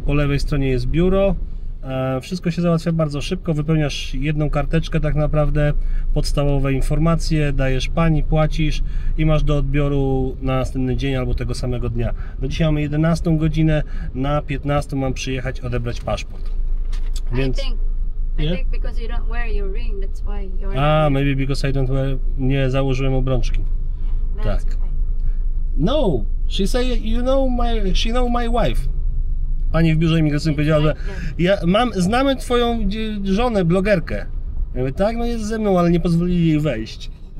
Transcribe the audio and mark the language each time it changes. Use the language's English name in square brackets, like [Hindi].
[Polish] Po lewej stronie jest biuro. Wszystko się załatwia bardzo szybko, wypełniasz jedną karteczkę tak naprawdę, podstawowe informacje, dajesz pani, płacisz i masz do odbioru na następny dzień albo tego samego dnia. No dzisiaj mamy 11 godzinę, na 15 mam przyjechać odebrać paszport. Więc... [English] I think because you don't wear your ring, that's why you're. Maybe because I don't wear... [Polish] Nie założyłem obrączki. Tak. [English] No, she say, she know my wife. [Polish] Pani w biurze imigracyjnym powiedziała, że znamy twoją żonę, blogerkę. Ja mówię, tak, no jest ze mną, ale nie pozwolili jej wejść.